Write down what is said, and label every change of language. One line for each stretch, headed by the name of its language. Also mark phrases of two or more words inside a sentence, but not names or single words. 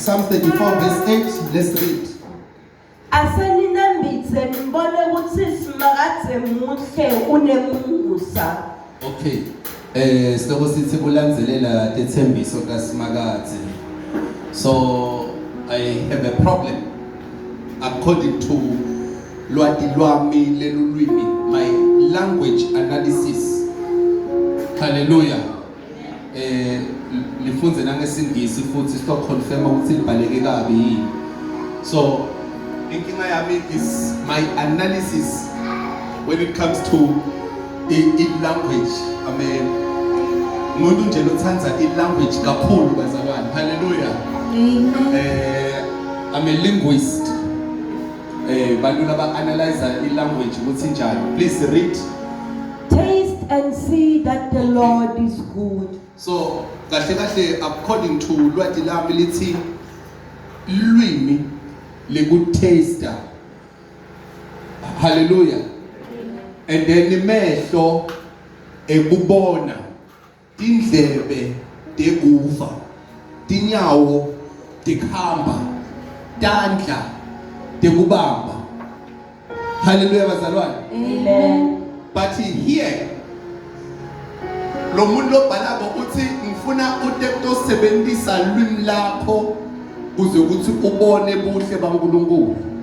English: 34 verse 8. Let's read.
Swati: Aseninambitse nibone ukuthi simakadze muhle unemusa. Okay. Sihloko sithi kulandzelela tethembiso kaSimakadze.
English: So I have a problem according to
Swati: lwati lwami lelulwimi,
English: my language analysis. Hallelujah.
Swati: Lifunze nangesingisi futhi sito confirm ukuthi libhaleke kabi yini.
English: So
Swati: inkinga yami
English: is my analysis when it comes to language.
Swati: Umuntu nje lothanda language kakhulu bazalwane. Hallelujah. Amen.
English: I'm a linguist.
Swati: Bantu laba
English: analyze language
Swati: ukuthi njani.
English: Please read. Taste and see that the Lord is good.
Swati: So kahle
English: according to
Swati: lwati lami lithi lwimi lekutaster. Hallelujah.
English: And then
Swati: imehlo ekubona, indlebe tekuva, tinyawo tikhamba, tandla tekubamba. Hallelujah bazalwane. Amen.
English: But here
Swati: lo muntu lobhalako uthi ngifuna utosebenzisa lwimi lakho kuze ukuthi ubone buhle baNkulunkulu.